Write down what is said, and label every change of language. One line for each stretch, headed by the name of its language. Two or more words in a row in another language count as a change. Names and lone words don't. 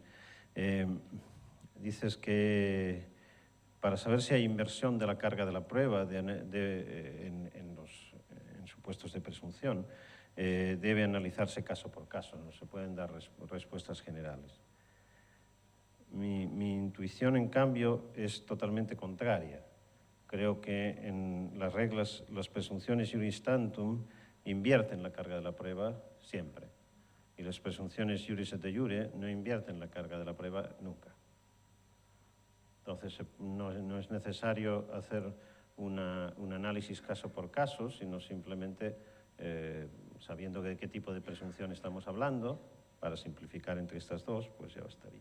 Spanish: Dices que para saber si hay inversión de la carga de la prueba en supuestos de presunción, debe analizarse caso por caso, no se pueden dar respuestas generales. Mi intuición, en cambio, es totalmente contraria. Creo que en las reglas, las presunciones
Latin: iuris tantum
Spanish: invierten la carga de la prueba siempre. Y las presunciones
Latin: iuris et de iure
Spanish: no invierten la carga de la prueba nunca. Entonces, no es necesario hacer un análisis caso por caso, sino simplemente sabiendo de qué tipo de presunción estamos hablando, para simplificar entre estas dos, pues ya bastaría.